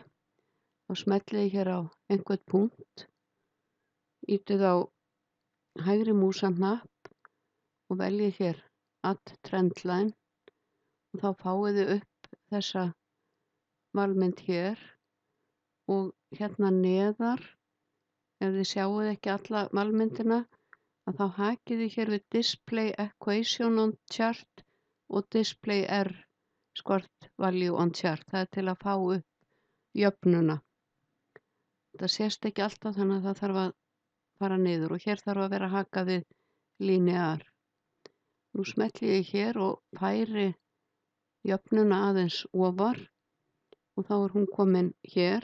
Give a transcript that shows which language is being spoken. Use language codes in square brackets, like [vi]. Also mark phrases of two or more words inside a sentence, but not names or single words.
[is] Þá smelli ég hér á einhvern punkt, ýtið á hægri múshnapp og velji hér [en] Add Trendline [is] og þá fáið þið upp þessa valmynd hér og hérna neðar, ef þið sjáuð ekki alla valmyndina, að þá hakið þið hér við [en] Display Equation on Chart [is] og [en] Display R Squared Value on Chart. [is] Það er til að fá upp jöfnuna. Það sést ekki alltaf þannig að það þarf að fara niður og hér þarf að vera hakað við linear. Nú smelli ég hér og færi jöfnuna aðeins ofar og þá er hún komin hér.